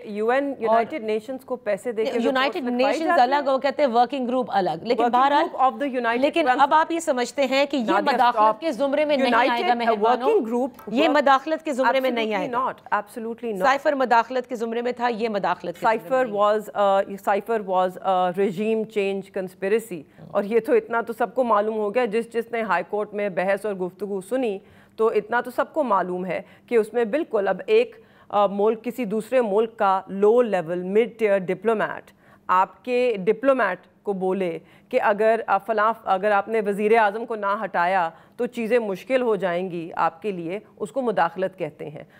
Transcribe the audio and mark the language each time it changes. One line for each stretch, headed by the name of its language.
Urdu: You N United nations کو پیسے دے کے, یونائٹڈ نیشنز الگ, وہ کہتے ہیں ورکنگ گروپ الگ, لیکن بہرحال, لیکن اب آپ یہ سمجھتے ہیں کہ یہ مداخلت کے زمرے میں نہیں آئے گا مہربانوں, یہ مداخلت کے زمرے میں نہیں آئے گا.
English: Absolutely not.
Urdu: سائفر مداخلت کے زمرے میں تھا, یہ مداخلت
English: Cipher was regime change conspiracy.
Urdu: اور یہ تو اتنا تو سب کو معلوم ہو گیا, جس نے ہائی کورٹ میں بحث اور گفتگو سنی تو اتنا تو سب کو معلوم ہے کہ اس میں بالکل اب ایک ملک کسی دوسرے ملک کا low level mid tier diplomat آپ کے ڈپلومیٹ کو بولے کہ اگر آپ نے وزیر اعظم کو نہ ہٹایا تو چیزیں مشکل ہو جائیں گی آپ کے لیے, اس کو مداخلت کہتے ہیں.